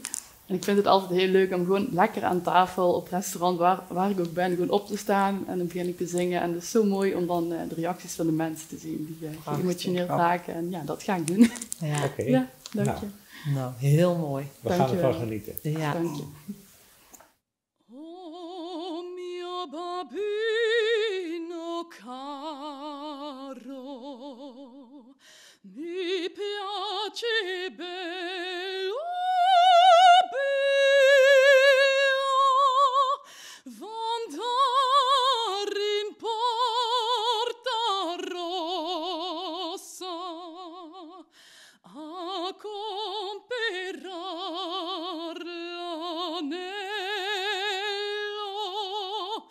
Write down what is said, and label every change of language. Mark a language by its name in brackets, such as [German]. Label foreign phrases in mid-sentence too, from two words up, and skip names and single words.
[Dutch] En ik vind het altijd heel leuk om gewoon lekker aan tafel op restaurant, waar ik ook ben, gewoon op te staan. En dan begin ik te zingen. En het is zo mooi om dan de reacties van de mensen te zien die geëmotioneerd raken. En ja, dat ga ik doen. Ja. Oké. Ja, dank je. Nou, heel mooi. We gaan ervan genieten. Ja. Dank je. [Italian] Oh mio babino caro, mi piace bello v'andar in Porta Rossa a comperar l'anello.